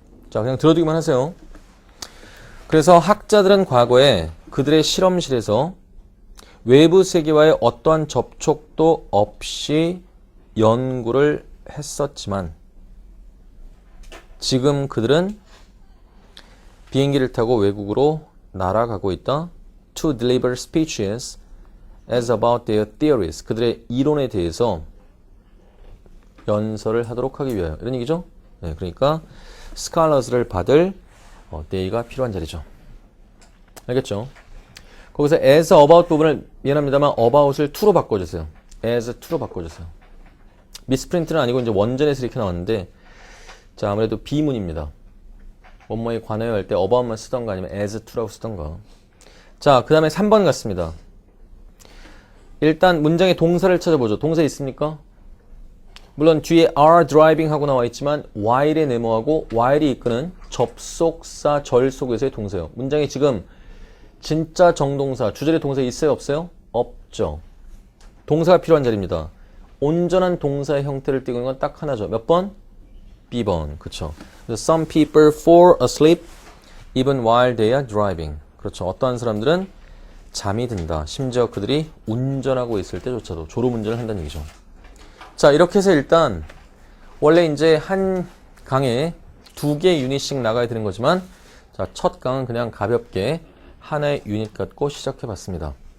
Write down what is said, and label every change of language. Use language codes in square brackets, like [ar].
[ko] 자, 그냥 들어두기만 하세요. 그래서 학자들은 과거에 그들의 실험실에서 외부 세계와의 어떠한 접촉도 없이 연구를 했었지만 지금 그들은 비행기를 타고 외국으로 날아가고 있다. [en] To deliver speeches as about their theories. [ko] 그들의 이론에 대해서 연설을 하도록 하기 위하여. 이런 얘기죠. 네, 그러니까 scholars를 받을 they가 필요한 자리죠. 알겠죠? 거기서 as about 부분을 미안합니다만 about을 to로 바꿔주세요. as to로 바꿔주세요. 미스프린트는 아니고 이제 원전에서 이렇게 나왔는데, 자, 아무래도 비문입니다. 뭐뭐에 관하여 할 때 about만 쓰던가 아니면 as to라고 쓰던가. 자, 그 다음에 3번 같습니다. 일단 문장의 동사를 찾아보죠. 동사 있습니까? 물론 뒤에 are driving 하고 나와 있지만 while의 네모하고 while이 이끄는 접속사 절 속에서의 동사예요. 문장에 지금 진짜 정동사, 주절의 동사 있어요? 없어요? 없죠. 동사가 필요한 자리입니다. 온전한 동사의 형태를 띠고 있는 건 딱 하나죠. 몇 번? B번. 그쵸. 그래서 [en] some people fall asleep even while they are driving. [ko] 그렇죠. 어떠한 사람들은 잠이 든다. 심지어 그들이 운전하고 있을 때조차도 졸음운전을 한다는 얘기죠. 자, 이렇게 해서 일단 원래 이제 한 강에 2개의 유닛씩 나가야 되는 거지만 자, 첫 강은 그냥 가볍게 하나의 유닛 갖고 시작해 봤습니다.